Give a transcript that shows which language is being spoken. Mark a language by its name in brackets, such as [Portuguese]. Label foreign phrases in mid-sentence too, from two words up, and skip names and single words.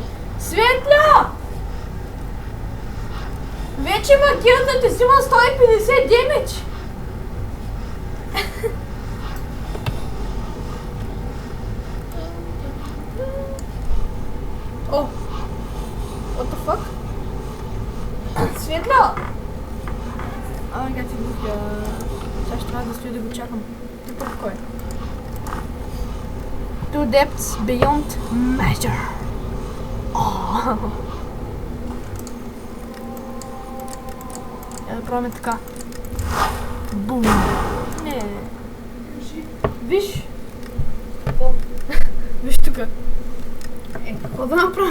[Bulgarian] Светля! Вече магията ти взима 150 демидж. О! [English] What the fuck? [Bulgarian] Светля! Ай, как ти бухя. Сега ще трябва да стоя да го чакам. Ти първ кой? [English] Two depths beyond measure. [Bulgarian] Я да пробваме така. Бум! Не. Виж! Виж тука. Какво да направя?